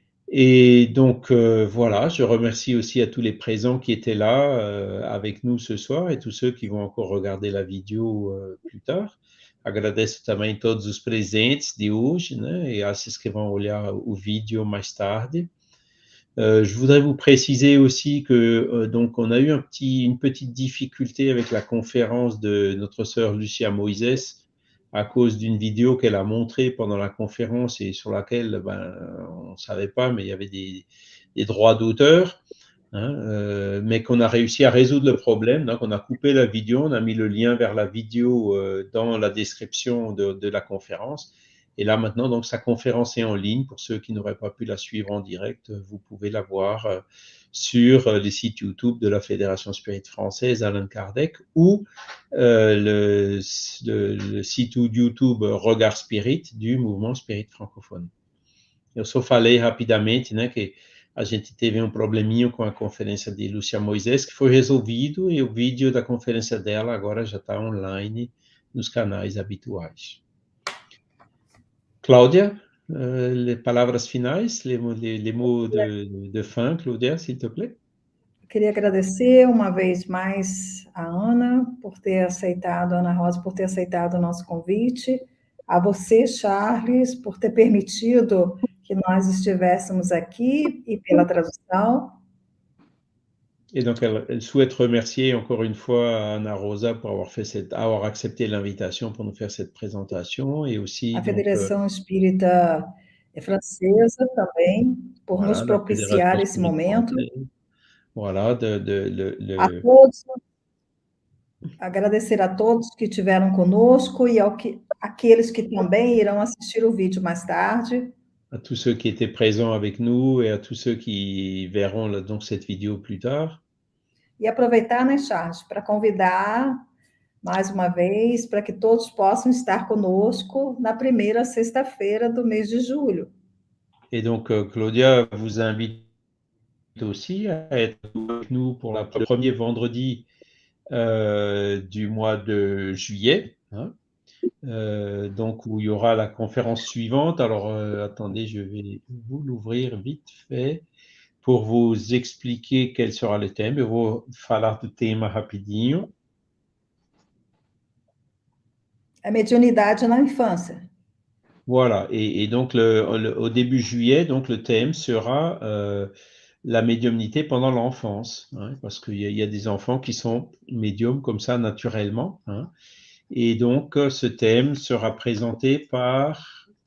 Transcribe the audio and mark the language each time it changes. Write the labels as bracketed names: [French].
[French] Et donc, voilà, je remercie aussi à tous les présents qui étaient là avec nous ce soir et tous ceux qui vont encore regarder la vidéo plus tard. [Portuguese] Agradeço também todos os presentes de hoje, né, [French] et à ceux qui vont [Portuguese] olhar o vídeo mais tarde. [French] Je voudrais vous préciser aussi que donc on a eu une petite difficulté avec la conférence de notre sœur Lucia Moises à cause d'une vidéo qu'elle a montrée pendant la conférence et sur laquelle ben, on ne savait pas, mais il y avait des droits d'auteur, hein, mais qu'on a réussi à résoudre le problème. Donc on a coupé la vidéo, on a mis le lien vers la vidéo dans la description de la conférence. Et là, maintenant, donc, sa conférence est en ligne. Pour ceux qui n'auraient pas pu la suivre en direct, vous pouvez la voir sur les sites YouTube de la Fédération Spirit Française, Allan Kardec, ou le site YouTube Regard Spirit du mouvement Spirit francophone. [Portuguese] Eu só falei rapidamente, né, que a gente teve probleminha com a conferência de Lúcia Moisés, que foi resolvido, e o vídeo da conferência dela agora já está online nos canais habituais. [French] Cláudia, les [Portuguese] palavras finais, [French] les mots de fin, Cláudia, s'il te plaît. [Portuguese] Queria agradecer uma vez mais a Ana por ter aceitado, a Ana Rosa, por ter aceitado o nosso convite, a você, Charles, por ter permitido que nós estivéssemos aqui e pela tradução. [French] Et donc, elle souhaite remercier encore une fois Ana Rosa pour avoir accepté l'invitation pour nous faire cette présentation et aussi [Portuguese] A [French] donc, [Portuguese] Federação Espírita Francesa também, por [French] voilà, [Portuguese] nos propiciar esse momento. [French] Voilà, [Portuguese] A todos, agradecer a todos que estiveram conosco e aqueles que também irão assistir o vídeo mais tarde. [French] À tous ceux qui étaient présents avec nous et à tous ceux qui verront donc cette vidéo plus tard. [Portuguese] E aproveitar, né, Charles, para convidar mais uma vez para que todos possam estar conosco na primeira sexta-feira do mês de julho. [French] Et donc, Claudia vous invite aussi à être avec nous pour le premier vendredi du mois de juillet, hein, donc où il y aura la conférence suivante. Alors, attendez, je vais vous l'ouvrir vite fait pour vous expliquer quel sera le thème. [Portuguese] Eu vou falar do tema rapidinho. A mediunidade na infância. [French] Voilà, et donc au début juillet, donc le thème sera la médiumnité pendant l'enfance, hein, parce qu'il y a des enfants qui sont médiums comme ça naturellement, hein, et donc ce thème sera présenté par